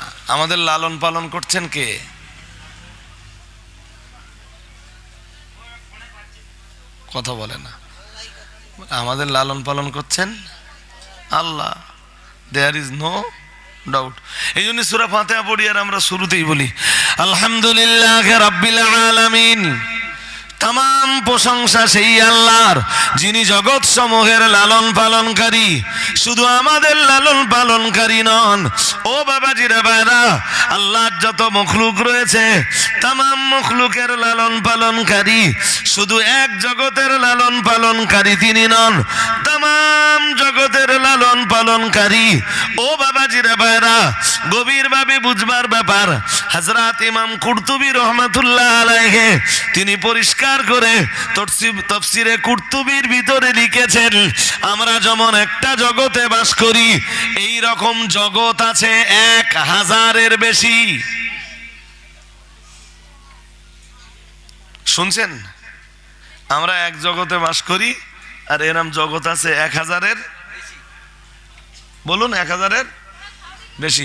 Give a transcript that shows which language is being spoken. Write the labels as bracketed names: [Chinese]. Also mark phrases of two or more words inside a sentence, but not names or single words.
[Bangla] আমাদের লালন পালন করছেন কে? কথা বলে না। আমাদের লালন পালন করছেন আল্লাহ, [English] there is no doubt. [Bangla] এই জন্য সূরা ফাতিহা পড়ি আর আমরা শুরুতেই বলি [Arabic] الحمد لله رب العالمين. [Bangla] তমাম প্রশংসা সেই আল্লাহর যিনি জগত সমূহের লালন পালনকারী, শুধু আমাদের লালন পালনকারী নন। ও বাবাজিরা ভাইরা, আল্লাহর যত মখলুক রয়েছে তমাম মখলুকের লালন পালনকারী, শুধু এক জগতের লালন পালনকারী তিনি নন, তমাম জগতের লালন পালনকারী। ও বাবাজিরা ভাইরা, গভীর ভাবে বুঝবার ব্যাপার হযরত ইমাম কুরতুবী রহমতুল্লাহ আলাইহি তিনি পরিষ্কার করে তাফসীরে কুরতুবীর ভিতরে লিখেছেন, আমরা যেমন একটা জগতে বাস করি এই রকম জগৎ আছে 1000-এর বেশি। শুনছেন? আমরা এক জগতে বাস করি আর এরকম জগৎ আছে 1000-এর, বলুন 1000-এর বেশি।